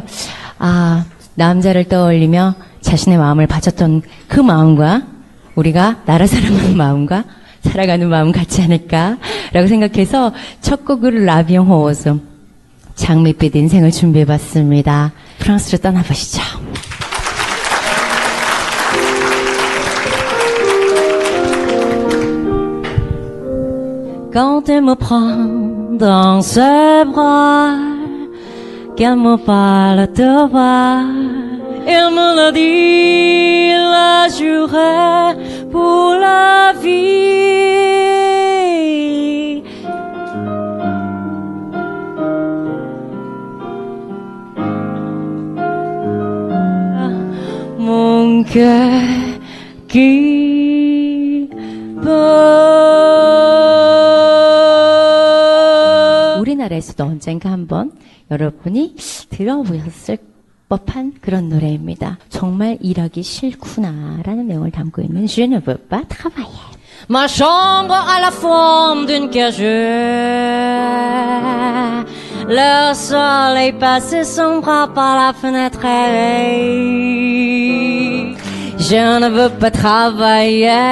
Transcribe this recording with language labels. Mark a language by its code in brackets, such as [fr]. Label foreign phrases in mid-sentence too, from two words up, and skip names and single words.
[ko] 남자를 떠올리며 자신의 마음을 바쳤던 그 마음과 우리가 나라 사랑하는 마음과 살아가는 마음 같지 않을까라고 생각해서 첫 곡을 라비앙 호어즈 장밋빛 인생을 준비해봤습니다. 프랑스로 떠나보시죠. [fr] Quand elle me prend dans ses bras, qu'elle me parle de toi, elle me le dit, la jurerai pour la vie. Mon cœur qui bat. [ko] 우리나라에서도 언젠가 한번 여러분이 들어보셨을 법한 그런 노래입니다. 정말 일하기 싫구나라는 내용을 담고 있는 Je ne veux pas travailler. [fr] Ma chambre a la forme d'une cage. Le soleil passe son bras par la fenêtre. Je ne veux pas travailler.